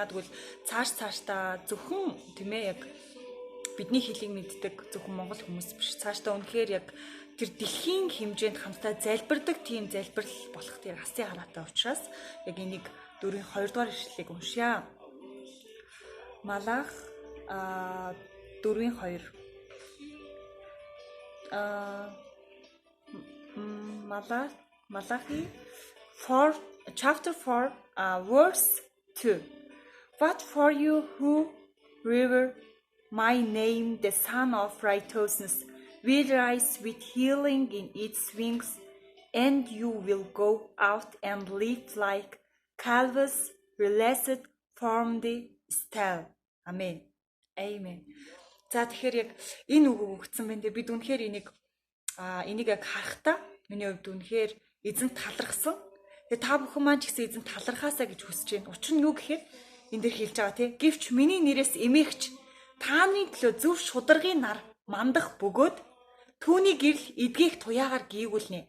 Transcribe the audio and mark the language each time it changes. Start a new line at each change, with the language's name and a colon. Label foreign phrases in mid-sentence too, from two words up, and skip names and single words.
Mongolian: Яг тэгвэл цаашдаа зөвхөн тийм ээ яг бидний хэлийг мэддэг зөвхөн монгол хүмүүс биш. Цаашдаа үнэхээр яг тэр дэлхийн хэмжээнд хамтдаа залбирдаг тийм залбирал болох тэр асын хараатай учраас яг энийг 4-ийн 2 дугаар ишлэлийг уншъя. Малах 4-ийн 2.
English: Malachi 4 chapter 4 verse 2. But for you who revere my name, the Son of Righteousness will rise with healing in its wings, and you will go out and live like calves released from the stall. Amen. Amen.
Mongolian: За тэгэхээр яг энэ үг өгсөн байна. Бид үнэхээр энийг яг харахтаа миний хувьд үнэхээр эзэн талархсан. Тэгээ та бүхэн маань ч гэсэн эзэн талархаасаа гэж хүсэж байна. Учир нь юу гэхээр энэ дэр хэлж байгаа тий. Гэвч миний нэрээс эмээгч та нарын төлөө зөв шударгын нар мандах бөгөөд түүний гэрэл эдгээх туяагаар гээгүүлнэ.